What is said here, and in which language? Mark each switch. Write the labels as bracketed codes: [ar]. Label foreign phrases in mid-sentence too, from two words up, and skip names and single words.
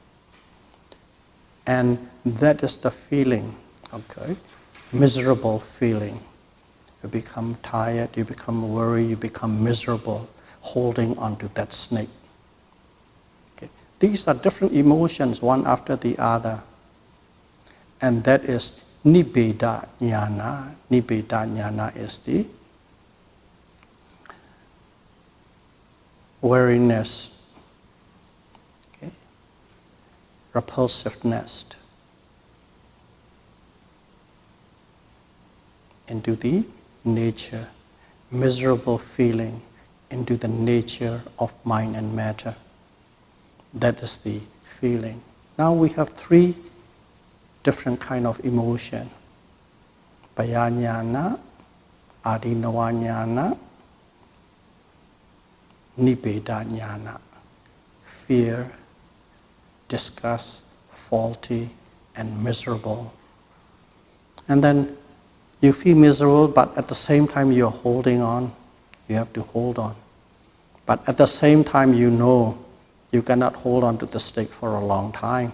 [en] And that is the feeling, okay? Miserable feeling. You become tired, you become worried, you become miserable holding onto that snake. Okay? These are different emotions, one after the other. And that is [pi] Nibbeda jnana. Nibbeda jnana [en] is the weariness, okay, repulsiveness into the nature, miserable feeling into the nature of mind and matter. That is the feeling. Now we have three different kind of emotion. [pi] Payajnana, adinava jnana, nibbeda jnana. [en] Fear, disgust, faulty, and miserable. And then you feel miserable, but at the same time you're holding on. You have to hold on. But at the same time you know you cannot hold on to the snake for a long time.